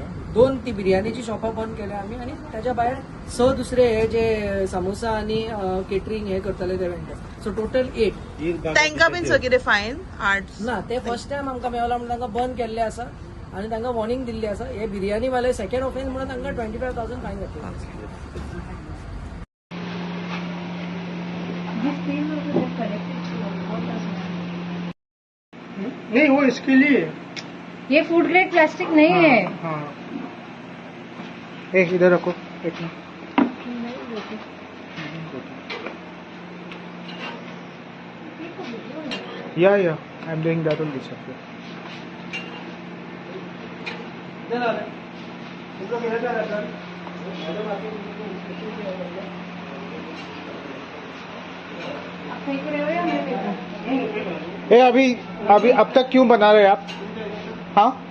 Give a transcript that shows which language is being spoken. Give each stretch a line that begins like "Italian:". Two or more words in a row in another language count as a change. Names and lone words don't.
Konkani: 2 ती बिर्याणीची शॉपां बंद केल्या आमी आनी त्याच्या भायर 6 दुसरे हे जे समोसा आनी केटरिंग हे करतले ते वेंडर्स. सो टोटल 8. तांकां बीन सो कितें फायन 8 ना ते
English: first time
Konkani: आमकां मेळला म्हणून तांकां बंद केल्ले आसा आनी तांकां वॉर्निंग दिल्ली आसा. हे बिर्याणी वाले
English: second offence
Konkani: म्हणून तांकां 25,000 फायन घातलेली आसा.
Hindi: नहीं वो इसके लिए ये
English: food grade plastic
Hindi: नहीं है. हाँ एक इधर रखो एक मिनट या
English: I am doing that on this
Hindi: ए अभी अभी अब तक क्यों बना रहे आप हाँ